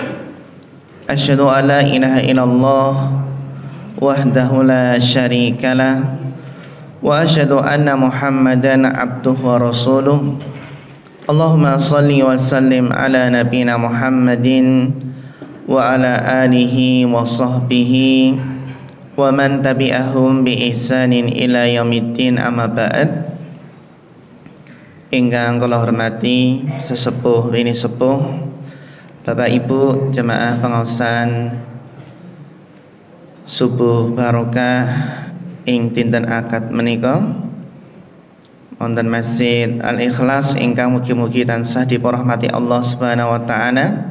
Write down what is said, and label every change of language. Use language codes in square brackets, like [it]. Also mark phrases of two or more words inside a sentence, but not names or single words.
[ar] أشهد أن لا إله إلا الله وحده لا شريك له وأشهد أن محمدا عبده ورسوله. اللهم صل وسلم على نبينا محمد وعلى آله وصحبه ومن تبعهم بإحسان إلى يوم الدين، أما بعد. [jv] Ingkang kula hormati sesepuh rini sepuh, Bapak Ibu jemaah pengaosan subuh barokah ing dinten akad menika wonten Masjid Al-Ikhlas ingkang mugi-mugi tansah dipunrahmati [ar] الله سبحانه وتعالى.